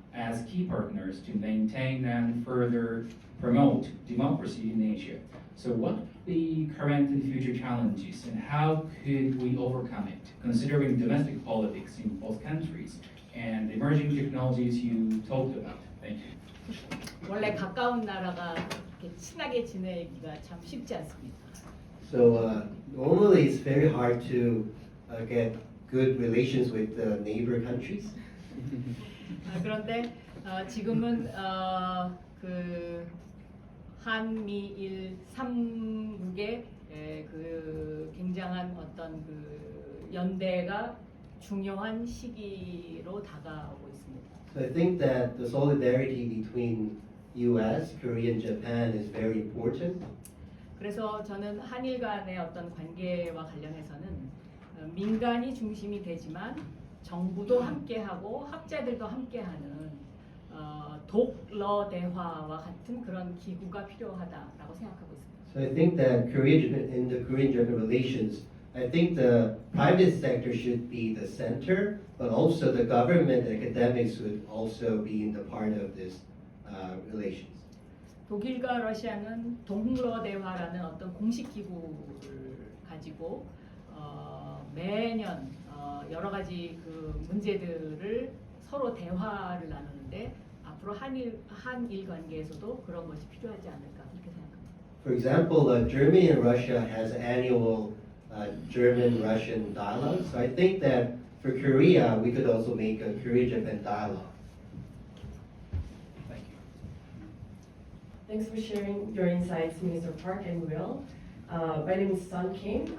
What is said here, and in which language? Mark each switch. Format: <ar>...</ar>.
<en>as key partners to maintain and further promote democracy in Asia. So what are the current and future challenges and how could we overcome it, considering domestic politics in both countries and emerging technologies you talked about? Thank you.</en> <ko>원래 가까운 나라가 이렇게 친하게 지내기가 참 쉽지 않습니다.</ko> <en>So normally it's very hard to get good relations with the neighbor countries.</en> <ko>그런데 지금은 그 한미일 삼국의 그 굉장한 어떤 그 연대가 중요한 시기로 다가오고 있습니다.</ko> <en>So I think that the solidarity between U.S., Korea, and Japan is very important.</en> <ko>그래서 저는 한일 간의 어떤 관계와 관련해서는 민간이 중심이 되지만 정부도 함께하고 학자들도 함께하는 독러 대화와 같은 그런 기구가 필요하다라고 생각하고 있습니다.</ko> <en>So I think that in the Korean-Japan relations, I think the private sector should be the center, but also the government and academics would also be in the part of this relations.</en> <ko>독일과 러시아는 동러 대화라는 어떤 공식 기구를 가지고 매년 여러 가지 그 문제들을 서로 대화를 나누는데 앞으로 한일 관계에서도 그런 것이 필요하지 않을까 그렇게 생각합니다.</ko> <en>For example, Germany and Russia has annual German-Russian dialogue. So I think that for Korea, we could also make a Korea-Japan dialogue. Thank you. Thanks for sharing your insights, Minister Park and Will. My name is Sun Kim.</en>